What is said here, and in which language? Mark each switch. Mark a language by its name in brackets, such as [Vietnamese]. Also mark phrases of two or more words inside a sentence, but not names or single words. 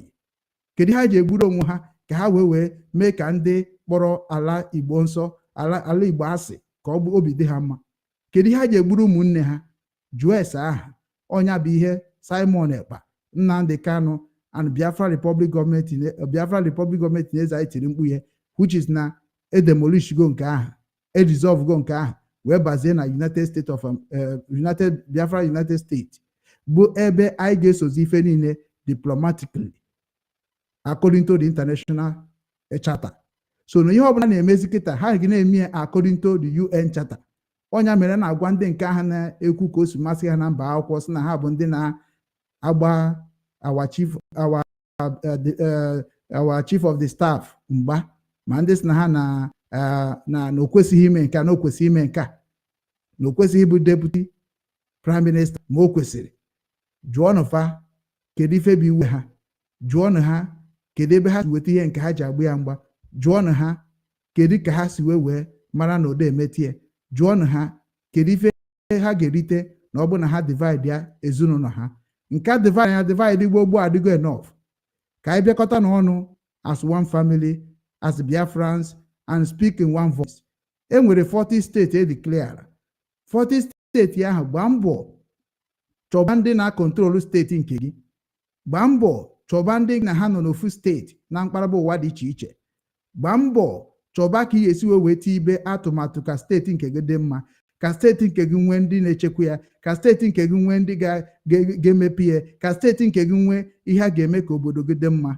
[Igbo] Kedu ha ji egburu onwe ha ka ha wee mee ka ndị kpọrọ ala Igbo nsọ, ala Igbo asị ka ọ bụ obi dị ha mma? Kedu ha ji egburu ụmụnne ha? Jụọ ese aha. Ọnya bụ ihe Simon Ekpa, Nnamdi Kanu and Biafra Republic Government na-eze tiri mkpu ihe, [English] which is [Igbo] na edemolish go nke ahụ, resolve go nke ahụ, wee bazie na Biafra United States, bụ ebe anyị ga-esozi ife niile [English] diplomatically according to the international charter. [Igbo] So na ihe ọbụla na-emezi kịta ha ga na-eme [English] according to the UN charter. [Igbo] Ọnya mere na-agwa ndị nke ahụ na-ekwu ka o si masị ha na mba akwụkwọ sị na ha bụ ndị na-agba [English] our chief of the staff [Igbo] mgba, ma ndị sị na ha na okwesịghị ime nke na okwesịghị ime nke na okwesịghị ịbụ [English] deputy prime minister [Igbo] ma o kwesịrị. Jụọnụ fa kedu ife bụ iwe ha. Jụọnụ ha kedu ebe ha si weta ihe nke ha ji agba ya mgba. Jụọnụ ha kedu ka ha si wee mara na ode emetie. Jụọnụ ha kedu ife ha ga-erite na ọ bụ na ha divide ya ezinụlọ ha. Nke a divide gbogbo adịgo enough. Ka anyị bịakọta n'ọnụ [English] as one family, as Biafrans, and speak in one voice. [Igbo] E nwere 40 steeti declare. 40 steeti ahụ gbaa mbọ chọba ndị na-akọntrolu steeti nke gị. Gbaa mbọ chọba ndị na ha nọ n'ofu steeti na mkparaba ụwa dị iche iche. Gbaa mbọ chọba ka ị ga-esi wee tibe atụmatụ ka steeti nke gị dị mma, ka steeti nke gị nwee ndị na-echekwa ya, ka steeti nke gị nwee ndị ga-emepe ya, ka steeti nke gị nwee ihe a ga-eme ka obodo gị dị mma.